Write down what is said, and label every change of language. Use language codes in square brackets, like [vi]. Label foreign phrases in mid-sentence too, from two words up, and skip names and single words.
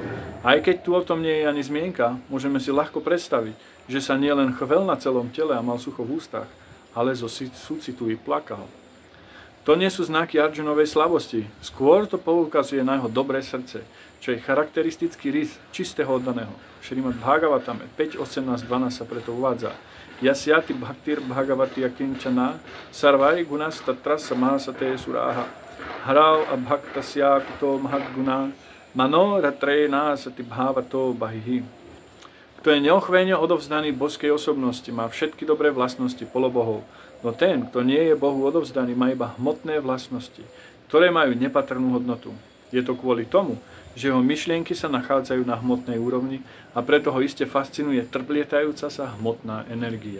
[sk] Aj keď tu o tom nie je ani zmienka, môžeme si ľahko predstaviť, že sa nielen chvel na celom tele a mal sucho v ústach, ale zo súcitu i plakal. To nie sú znaky Arjunovej slabosti, skôr to poukazuje na jeho dobré srdce, čo je charakteristický rys čistého oddaného. Šrimad Bhagavatame 5, 18, 12 sa preto uvádza. [sa] यस्यास्ति भक्तिर् भगवति अकिञ्चना सर्वै गुणस् तत्र समासते सुराः हरौ अभक्तस्य कुतो महद्गुणा मनो रथे नासति धावतो बहिः. [sk] Kto je neochvejne odovzdaný božskej osobnosti, má všetky dobré vlastnosti polobohov, no ten, kto nie je Bohu odovzdaný, má iba hmotné vlastnosti, ktoré majú nepatrnú hodnotu. Je to kvôli tomu, že jeho myšlienky sa nachádzajú na hmotnej úrovni a preto ho iste fascinuje trplietajúca sa hmotná energia.